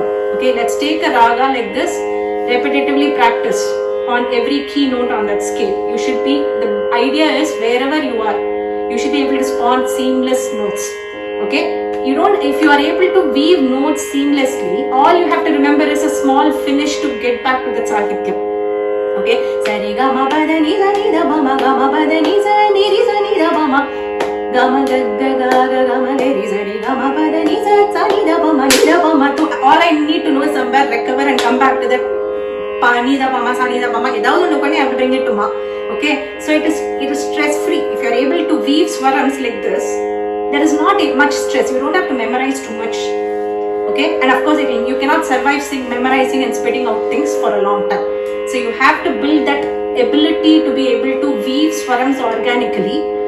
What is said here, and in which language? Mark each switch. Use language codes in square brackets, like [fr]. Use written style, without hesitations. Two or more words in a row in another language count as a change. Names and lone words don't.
[en] Okay, let's take a raga like this, repetitively practice on every key note on that scale. You should be, the idea is wherever you are, you should be able to spawn seamless notes. Okay, you don't, if you are able to weave notes seamlessly, all you have to remember is a small finish to get back to the sahityam. Okay, sari gama pada ni sa ni da ma gama pada ni sa ni ri sa ni da ma gama ga ga ga ga gama ga ri sa ri gama pada ni sa ni da ma ni da ma. All I need to know is somewhere recover and come back to that pa ni da ma sa ni da ma [ta] ஏதாவது ஒன்னு பண்ணி [en] I have to bring it to ma. Okay, so it is stress free. If you are able to weave swarams like this, there is not much stress. You don't have to memorize too much. Okay, and of course you cannot survive memorizing and spitting out things for a long time. So you have to build that ability to be able to weave swarams organically.